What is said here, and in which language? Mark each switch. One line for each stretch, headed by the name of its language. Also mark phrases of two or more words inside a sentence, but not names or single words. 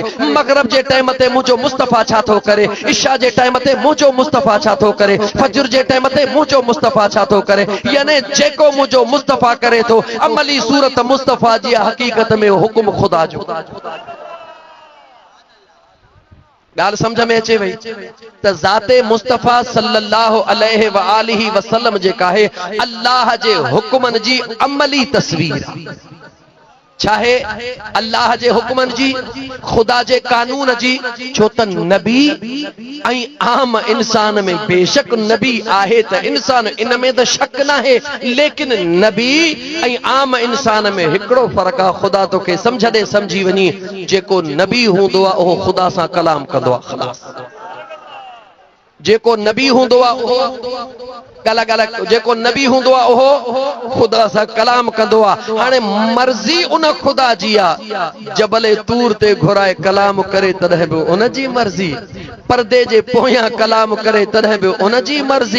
Sindhi: मगरिब जे टाइम ते मुंहिंजो मुस्तफा छा थो करे, इशा जे टाइम ते मुंहिंजो मुस्तफा छा थो करे, फजर जे टाइम ते मुंहिंजो मुस्तफा छा थो करे। यानी जेको मुंहिंजो मुस्तफा करे थो, अमली सूरत मुस्तफा जी, हकीकत में हुकुम खुदा जो। गाल समझ में अचे वई त ज़ाते मुस्तफा
Arabic: صلى الله عليه وآله وسلم
Sindhi: जेका है अल्लाह जे हुक्मन जी अमली तस्वीर आहे। चाहे अल्लाह जे हुक्मन जी, खुदा जे कानून जी। छो त नबी ऐं आम इंसान में बेशक नबी आहे त इंसान इन में त शक न है, लेकिन नबी ऐं आम इंसान में हिकड़ो फर्क आहे। खुदा तोखे समझ दे समझी वनी, जेको नबी हूंदो आहे उहो खुदा सां कलाम कंदो आहे। खलास जेको नबी हूंदो आहे उहो गला गला, जेको नबी हूंदो आहे उहो खुदा सां कलाम कंदो आहे। हाणे मर्ज़ी उन खुदा जी आहे, जबल तूर ते घुराए कलाम करे तॾहिं बि उन जी मर्ज़ी, पर्दे जे पोयां कलाम करे तॾहिं बि उन जी मर्ज़ी।